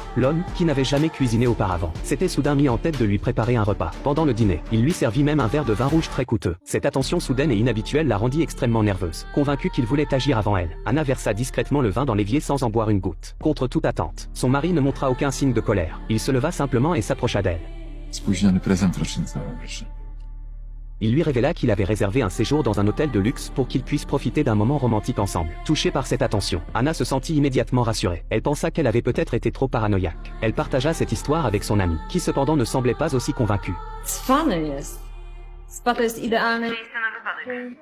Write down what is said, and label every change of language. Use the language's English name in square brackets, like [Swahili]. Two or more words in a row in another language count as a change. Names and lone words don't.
[French] L'homme, qui n'avait jamais cuisiné auparavant, s'était soudain mis en tête de lui préparer un repas. Pendant le dîner, il lui servit même un verre de vin rouge très coûteux. Cette attention soudaine et inhabituelle la rendit extrêmement nerveuse. Convaincue qu'il voulait agir avant elle, Anna versa discrètement le vin dans l'évier sans en boire une goutte. Contre toute attente, son mari ne montra aucun signe de colère. Il se leva simplement et s'approcha d'elle. [Polish] Spóźniony prezent rocznicowy, proszę. [French] Il lui révéla qu'il avait réservé un séjour dans un hôtel de luxe pour qu'ils puissent profiter d'un moment romantique ensemble. Touchée par cette attention, Anna se sentit immédiatement rassurée. Elle pensa qu'elle avait peut-être été trop paranoïaque. Elle partagea cette histoire avec son ami, qui cependant ne semblait pas aussi convaincu. [Polish] Cwany jest. Spa to jest idealny miejsce na wypadek.